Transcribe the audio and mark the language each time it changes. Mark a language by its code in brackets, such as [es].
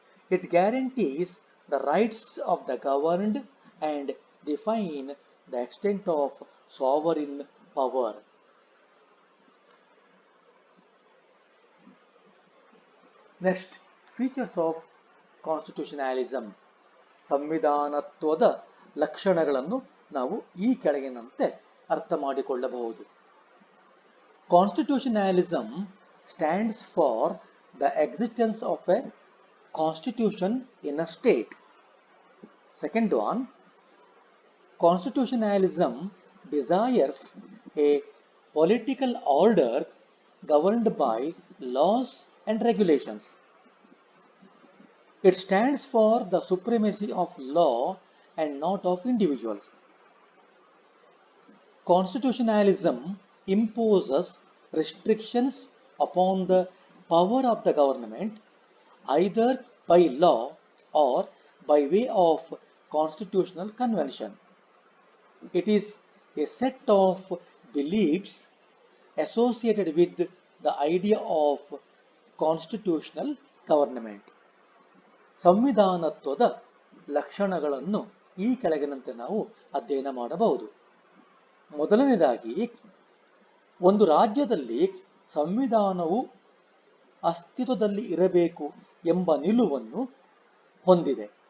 [en] It guarantees the rights of the governed and define the extent of sovereign power. Next, features of constitutionalism. [kn] ಸಂವಿಧಾನತ್ವದ ಲಕ್ಷಣಗಳನ್ನು ನಾವು ಈ ಕೆಳಗಿನಂತೆ ಅರ್ಥ ಮಾಡಿಕೊಳ್ಳಬಹುದು. [en] Constitutionalism stands for the existence of a constitution in a state. Second one, constitutionalism desires a political order governed by laws and regulations. It stands for the supremacy of law and not of individuals. Constitutionalism imposes restrictions upon the power of the government either by law or by way of constitutional convention. It is a set of beliefs associated with the idea of constitutional government. [kn] ಸಂವಿಧಾನತ್ವದ ಲಕ್ಷಣಗಳನ್ನು ಈ ಕೆಳಗಿನಂತೆ ನಾವು ಅಧ್ಯಯನ ಮಾಡಬಹುದು. ಮೊದಲನೇದಾಗಿ, ಒಂದು ರಾಜ್ಯದಲ್ಲಿ ಸಂವಿಧಾನವು ಅಸ್ತಿತ್ವದಲ್ಲಿ ಇರಬೇಕು ಎಂಬ ನಿಲುವನ್ನು ಹೊಂದಿದೆ.